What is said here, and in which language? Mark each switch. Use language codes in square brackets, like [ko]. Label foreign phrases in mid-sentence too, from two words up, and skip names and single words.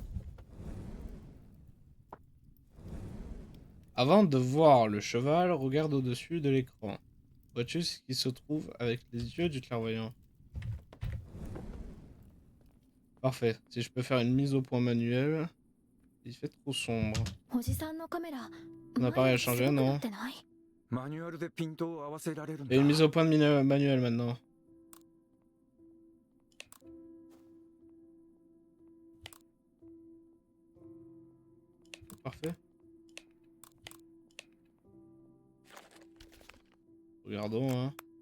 [fr] Avant de voir le cheval, regarde au-dessus de l'écran. Vois-tu ce qui se trouve avec les yeux du clairvoyant? Parfait. Si je peux faire une mise au point manuelle. Il fait trop sombre. [ja] おじさんのカメラ [fr] On n'a pas rien changé, [ja] 前よりすごくな [fr] non? [ja] ってない？マニュアルでピントを合わせられるん [fr] Il y a [ja] だ [fr] une mise au point manuelle maintenant. Parfait. Regardons, hein.